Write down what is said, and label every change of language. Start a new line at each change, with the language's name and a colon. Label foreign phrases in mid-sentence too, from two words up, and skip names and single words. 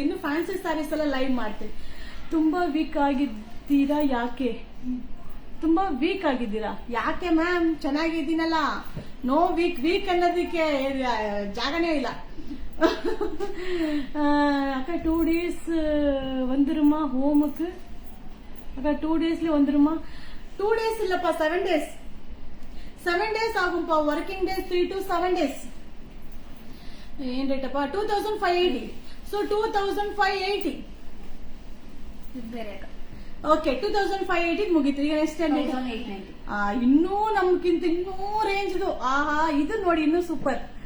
Kannada: ಇನ್ನು ಫ್ಯಾನ್ಸಿ ಸ್ಯಾರೀಸ್ ಎಲ್ಲ ಲೈವ್ ಮಾಡ್ತೀವಿ. ತುಂಬಾ ವೀಕ್ ಆಗಿದ್ದೀರಾ ಯಾಕೆ? ತುಂಬಾ ವೀಕ್ ಆಗಿದ್ದೀರಾ ಯಾಕೆ ಮ್ಯಾಮ್? ಚೆನ್ನಾಗಿದ್ದೀನಲ್ಲ.
English: no weak
Kannada: ಅನ್ನೋದಕ್ಕೆ ಜಾಗನೇ ಇಲ್ಲ.
Tamil: ಅಕ್ಕ 2 days வந்துருமா ஹோமுக்கு? அக்கா 2 daysல வந்துருமா? 2 days இல்லப்பா, 7 days. 7 days ஆகும்பா.
English: working days 3 to 7 days.
Kannada: ಏನ್ ರೇಟಪ್ಪ? 2580. ಸೊ 2580. ಬೇರೆ ಅಕ್ಕ. ಓಕೆ, 2580 ಮುಗೀತು. ಈಗ ನೆಕ್ಸ್ಟ್ 1890. ಇನ್ನೂ ನಮ್ಗಿಂತ ಇನ್ನೂ ರೇಂಜ್ ಇದು. ಆಹಾ, ಇದು ನೋಡಿ ಇನ್ನೂ ಸೂಪರ್.